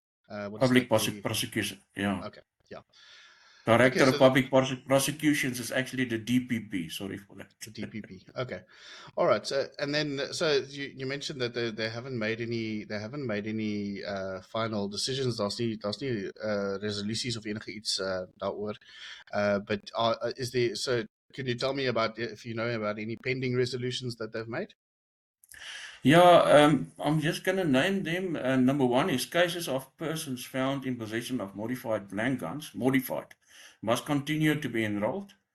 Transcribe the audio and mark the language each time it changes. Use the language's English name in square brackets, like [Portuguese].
[English] Public Prosecution, yeah. Okay, yeah. Director of Public Prosecutions is actually the DPP. Sorry for that. The DPP. Okay, all right. So you mentioned that they haven't made any final decisions. [Afrikaans] Daar's nie resolusies of enige iets daaroor. [English] But is there? So can you tell me about if you know about any pending resolutions that they've made? Yeah, I'm just going to name them. Number one is cases of persons found in possession of modified blank guns, must continue to be enrolled.